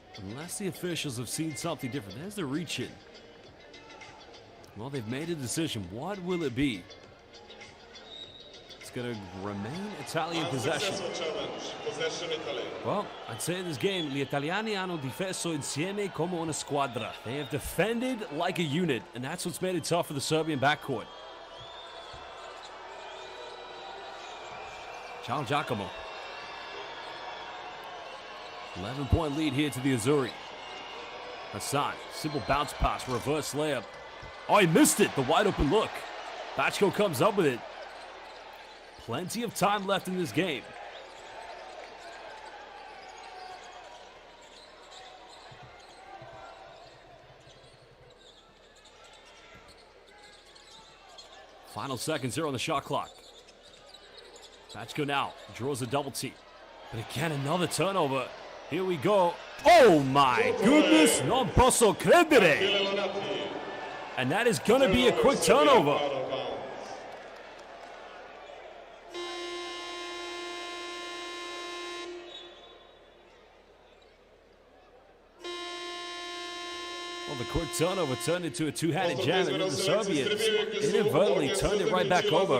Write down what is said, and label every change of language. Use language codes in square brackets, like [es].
[en] Unless the officials have seen something different. There's the reach in. Well, they've made a decision. What will it be? It's going to remain Italian possession. Unsuccessful challenge, possession Italy. Well, I'd say in this game, [it] gli italiani hanno difeso insieme come una squadra. [en] They have defended like a unit, and that's what's made it tough for the Serbian backcourt. [it] Ciao Giacomo. [en] 11-point lead here to the Azzurri. Hassan, simple bounce pass, reverse layup. Oh, he missed it, the wide open look. Bachko comes up with it. Plenty of time left in this game. Final seconds here on the shot clock. Bachko now draws a double team. But again, another turnover. Here we go. Oh my goodness, [it] non posso credere. [en] And that is going to be a quick turnover. Well, the quick turnover turned into a two-handed jam, and then the Serbians inadvertently turned it right back over.